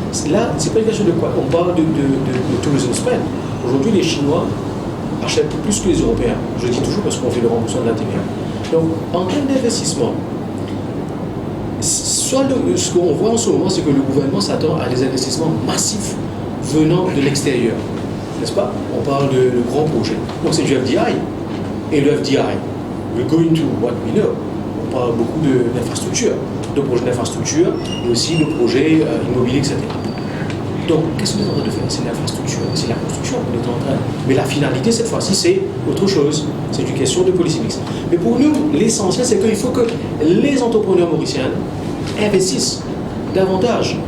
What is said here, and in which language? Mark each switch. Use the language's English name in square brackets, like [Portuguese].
[French] Là, c'est pas une question de quoi. On parle de tourism spend. Aujourd'hui, les Chinois achètent plus que les Européens. Je le dis toujours parce qu'on fait le remboursement de la TVA. Donc, en termes d'investissement, ce qu'on voit en ce moment, c'est que le gouvernement s'attend à des investissements massifs venant de l'extérieur. N'est-ce pas? On parle de grands projets. Donc, c'est du FDI. [English] Et le FDI, we're going to what we know. [French] On parle beaucoup d'infrastructures, de projets d'infrastructure, mais aussi de projets immobiliers, etc. Donc, qu'est-ce qu'on est en train de faire? C'est l'infrastructure, c'est la construction qu'on est en train. Mais la finalité, cette fois-ci, c'est autre chose. C'est une question de policy mix. Mais pour nous, l'essentiel, c'est qu'il faut que les entrepreneurs mauriciens investissent davantage.